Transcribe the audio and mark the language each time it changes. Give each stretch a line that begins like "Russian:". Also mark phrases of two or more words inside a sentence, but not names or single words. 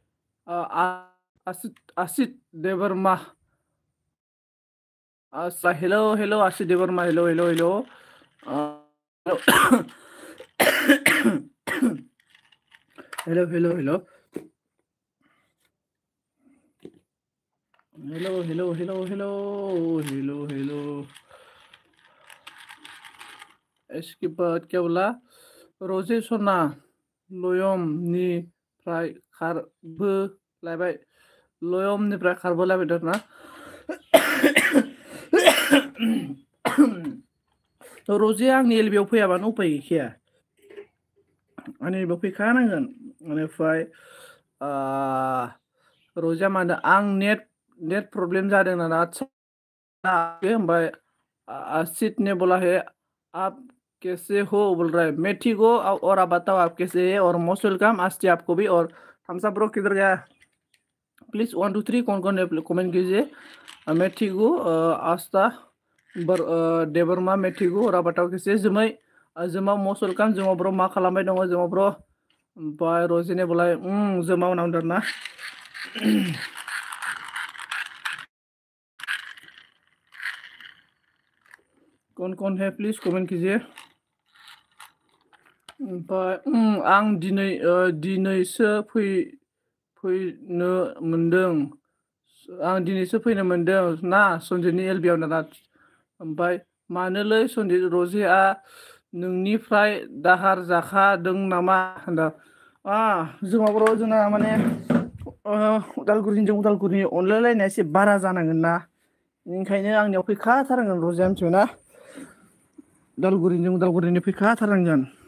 English: Asit Debbarma hello Asit Debbarma hello hello
Hindi: इसके बाद क्या बोला
Bodo: रोजे सना लयमनिफ्राय खारबोलायबाय लयमनिफ्राय खारबोलायबाय ना रोजे आंनि एलबियाव फैयाबानो उपाय गैखाया आंनि एलबियाव फैखानांगोन बेनिफ्राय रोजा मानो आं
English: net problem
Bodo: जादों ना ओमफ्राय
Hindi: आसित ने बोला है आप कैसे हो बोल रहा है मैं ठीक हो और आप बताओ आप कैसे है और
English: most welcome
Hindi: आस्ती आपको भी और
English: thumbs up bro
Hindi: किधर गया प्लीज 1 2 3 कौन है कमेंट कीजिए मैं ठीक हूँ आस्था देबरमा मैं ठीक हूँ और आप बताओ कैसे जोमा
English: most welcome
Hindi: जोमा ब्रो
Bodo: मा खालामबाय दङ
Hindi: जोमा ब्रो ओमफ्राय रजिने बोला जोमा
Bodo: उनाव ना
Hindi: कौन है प्लीज कमेंट कीजिए
Bodo: ओमफ्राय आं दिनैसो फैनो मोनदों ना सन्जितनि एलबियाव ना ओमफ्राय मानोलै सन्जित रजेआ नोंनिफ्राय दाहार जाखादों नामा होनदों जोंहा जोंना माने उदालगुरिनि अनलायलायनाया एसे बारा जानांगोन ना ओंखायनो आंनियाव फैखाथारनांगोन रजेआ मिथिबायना उदालगुरिनि फैखाथारनांगोन